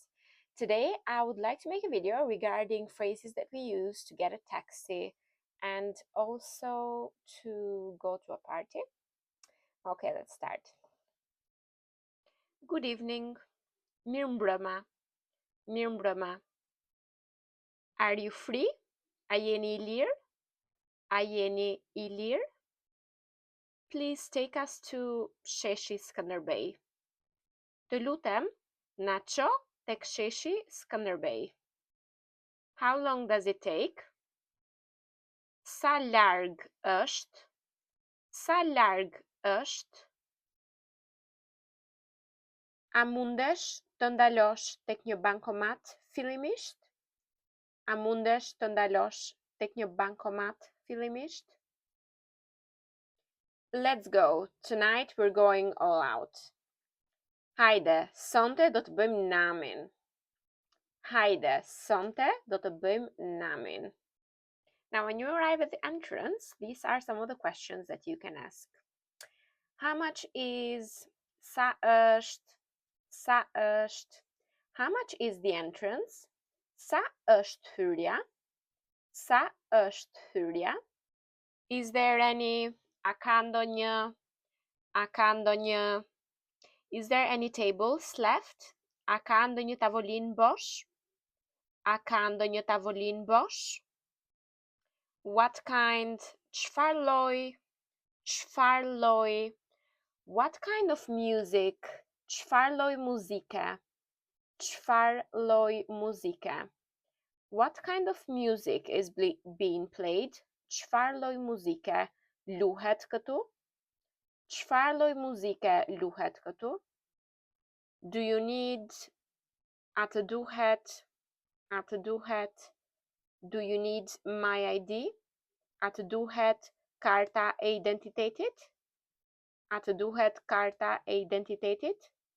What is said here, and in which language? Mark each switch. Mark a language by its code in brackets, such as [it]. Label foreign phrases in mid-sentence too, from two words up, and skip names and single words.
[en] Today, I would like to make a video regarding phrases that we use to get a taxi and also to go to a party. Okay, let's start. Good evening. [sq] Mirëmbrëma. Mirëmbrëma. [en] Are you free? [sq] A jeni I lirë? A jeni I lirë? [en] Please take us to Sheshi Skënderbej. [sq] Të lutem, na ço tek sheshi Skënderbej. [en] How long does it take? [sq] Sa larg është? Sa larg është? A mundesh të ndalosh tek një bankomat fillimisht? A mundesh të ndalosh tek një bankomat fillimisht? [en] Let's go. Tonight we're going all out. [sq] Hajde, sonte do të bëjmë namin. Hajde, sonte do të bëjmë namin. [en] Now, when you arrive at the entrance, these are some of the questions that you can ask. How much is? [sq] Sa është? Sa është? [en] How much is the entrance? [sq] Sa është hyrja? Sa është hyrja? [en] Is there any? [sq] A ka ndonjë? A ka ndonjë? [en] Is there any tables left? [sq] A ka ndonjë tavolinë bosh? A ka ndonjë tavolinë bosh? [en] What kind? [sq] Çfarë lloj? Çfarë lloj? [en] What kind of music? [sq] Çfarë lloj muzike? Çfarë lloj muzike? [en] What kind of music is being played? [sq] Çfarë lloj muzike luhet këtu? Çfarë lloj muzike luhet këtu? [en] Do you need? [sq] A të duhet? A të duhet? [en] Do you need my ID? [sq] A të duhet karta e identitetit? A të duhet karta e identitetit?